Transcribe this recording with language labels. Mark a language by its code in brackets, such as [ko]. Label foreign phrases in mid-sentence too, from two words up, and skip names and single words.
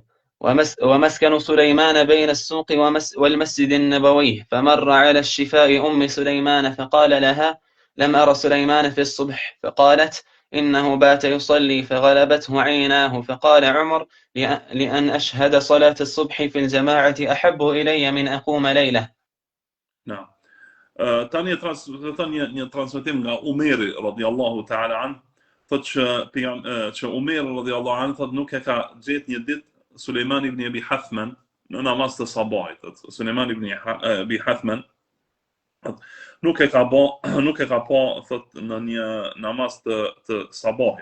[ar] ومسكن سليمان بين السوق والمسجد النبوي، فمر على الشفاء أم سليمان فقال لها لم أرى سليمان في الصبح، فقالت إنه بات يصلي فغلبته عيناه، فقال عمر لأن أشهد صلاة الصبح في الجماعة أحب إلي من أقوم ليلة. نعم. [sq] Tani një transmetim nga Umeri [ar] رضي الله تعالى عن, [sq] thotë që Umeri [ar] رضي الله عن [sq] thotë nuk e ka gjetë një ditë Sulejman ibn Abi Hathman në namaz të sabahit. Sulejman ibn Abi Hathman nuk e ka pa thot në një namaz të sabahit.